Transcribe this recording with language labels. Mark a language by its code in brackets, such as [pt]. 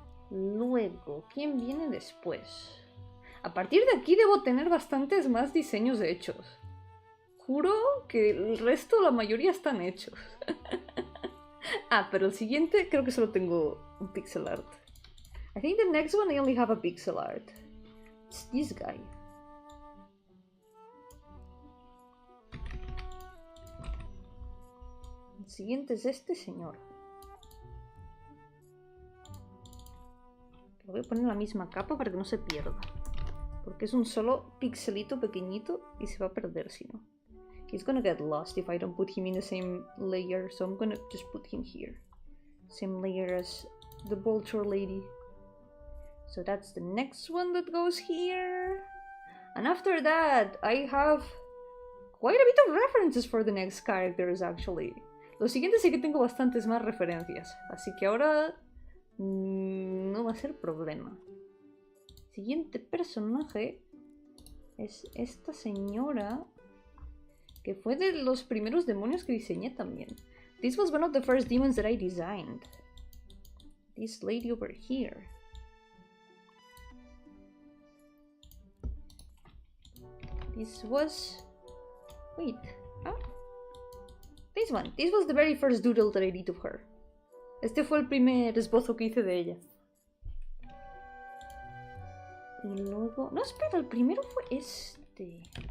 [es] Luego, ¿quién viene después? A partir de aquí debo tener bastantes más diseños hechos. Juro que el resto, la mayoría están hechos. Pero el siguiente creo que solo tengo un pixel art. [en] I think the next one I only have a pixel art. It's this guy. [es] El siguiente es este señor. Le voy a poner la misma capa para que no se pierda. Porque es un solo pixelito pequeñito y se va a perder si no. [en] He's gonna get lost if I don't put him in the same layer, so I'm gonna just put him here. Same layer as the vulture lady. So that's the next one that goes here. And after that, I have quite a bit of references for the next characters, actually. [es] Los siguientes sí que tengo bastantes más referencias, así que ahora no va a ser problema. Siguiente personaje es esta señora que fue de los primeros demonios que diseñé también. [en] This was one of the first demons that I designed. This lady over here. This was... Wait, huh? This one. This was the very first doodle that I did of her. [es] Este fue el primer esbozo que hice de ella. Y luego... No, espera, el primero fue este.